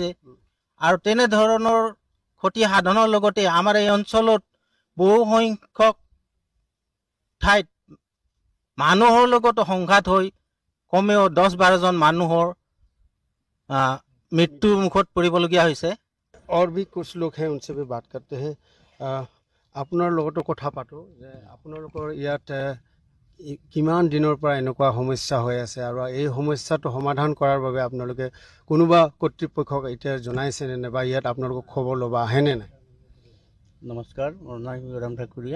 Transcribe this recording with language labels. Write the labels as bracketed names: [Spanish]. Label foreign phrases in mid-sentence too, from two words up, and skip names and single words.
[Assamese] আৰু তেনেধৰণৰ ক্ষতি সাধনৰ লগতে আমাৰ এই অঞ্চলত বহু সংখ্যক ঠাইত মানুহৰ লগত সংঘাত হৈ কমেও 10-12জন মানুহৰ মৃত্যুৰ মুখত পৰিবলগীয়া হৈছে। [Hindi] और भी कुछ लोग हैं, उनसे भी बात करते हैं। [Assamese] আপোনাৰ লগতো কথা পাতো যে আপোনালোকৰ ইয়াত কিমান দিনৰ পৰা এনেকুৱা সমস্যা হৈ আছে আৰু এই সমস্যাটো সমাধান কৰাৰ বাবে আপোনালোকে কোনোবা কৰ্তৃপক্ষক এতিয়া জনাইছেনে নে বা ইয়াত আপোনালোকক খবৰ ল'ব আহেনে নাই? নমস্কাৰ, মোৰ নাম ৰাম ঠাকুৰীয়া।